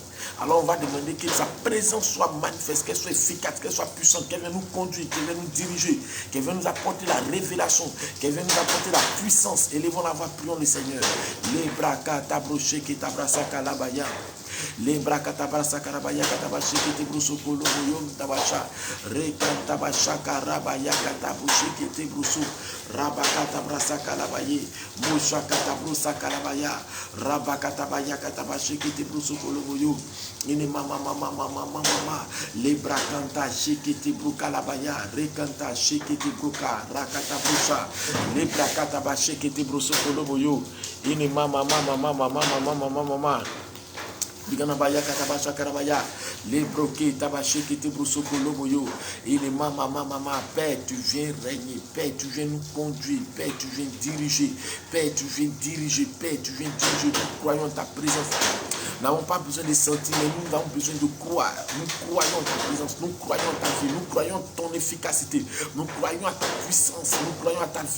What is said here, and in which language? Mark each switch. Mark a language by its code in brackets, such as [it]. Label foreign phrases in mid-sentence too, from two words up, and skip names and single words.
[fr] Alors on va demander que sa présence soit manifeste, qu'elle soit efficace, qu'elle soit puissante, qu'elle vienne nous conduire, qu'elle vienne nous diriger, qu'elle vienne nous apporter la révélation, qu'elle vienne nous apporter la puissance. Élevons la voix, prions le Seigneur. Les bras katabroché qui tabrasa kalabaya. Les bras katabasa karabaya katabashi qui te broso kolo boyom tabasha. Rekantabasha karabaya katabroché qui te broso. Rabakatabrasa kalabaye. Mosha katabrosa kalabaya. Rabakatabaya katabashi qui te broso kolo boyom. Ine mama mama mama mama. Les bras kanta shikiti bruka labaya. Rekanta shikiti bruka. Rakatabrosa. Les bras katabashi qui te broso kolo boyom. Ine mama mama mama mama mama mama. Biganabaya katabasha karabaya. Les broquets tabaché qui te brousseau koloboyo. Et les mama mama. Père, tu viens régner. Père, tu viens nous conduire. Père, tu viens diriger. Père, tu viens diriger. Père, tu viens diriger. Nous croyons ta présence. Nous n'avons pas besoin de sentir, mais nous avons besoin de croire. Nous croyons ta présence, nous croyons ta vie, nous croyons ton efficacité, nous croyons à ta puissance, nous croyons à ta vie.